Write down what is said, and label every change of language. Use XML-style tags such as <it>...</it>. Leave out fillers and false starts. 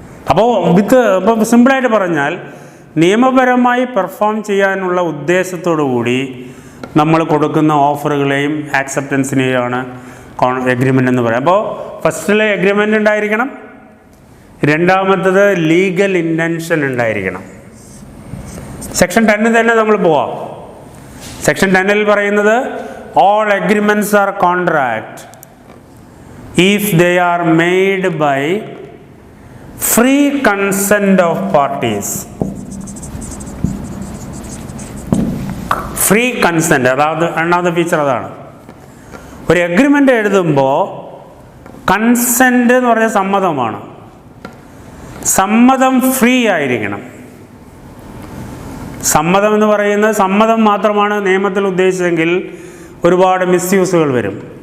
<ml>അപ്പോൾ സിമ്പിളായിട്ട് പറഞ്ഞാൽ നിയമപരമായി പെർഫോം ചെയ്യാനുള്ള ഉദ്ദേശത്തോടു കൂടി നമ്മൾ കൊടുക്കുന്ന ഓഫറുകളെയും ആക്സെപ്റ്റൻസിനെയാണ് എഗ്രിമെൻ്റ് എന്ന് പറയാം. അപ്പോൾ ഫസ്റ്റിലെ എഗ്രിമെൻ്റ് ഉണ്ടായിരിക്കണം. രണ്ടാമത്തത് ലീഗൽ ഇൻറ്റൻഷൻ ഉണ്ടായിരിക്കണം. സെക്ഷൻ 10 തന്നെ നമ്മൾ പോവാം. സെക്ഷൻ 10 പറയുന്നത്</ml> <en>all agreements are contract if they are made by free consent of parties.</en> <ml>Free consent, അതായത് രണ്ടാമത്തെ ഫീച്ചർ അതാണ്. ഒരു എഗ്രിമെൻ്റ് എഴുതുമ്പോൾ കൺസെൻറ്റ് എന്ന് പറഞ്ഞാൽ സമ്മതമാണ്. സമ്മതം ഫ്രീ ആയിരിക്കണം. സമ്മതം എന്ന് പറയുന്നത് സമ്മതം മാത്രമാണ് നിയമത്തിൽ ഉദ്ദേശിച്ചതെങ്കിൽ ഒരുപാട് മിസ്യൂസുകൾ വരും.</ml>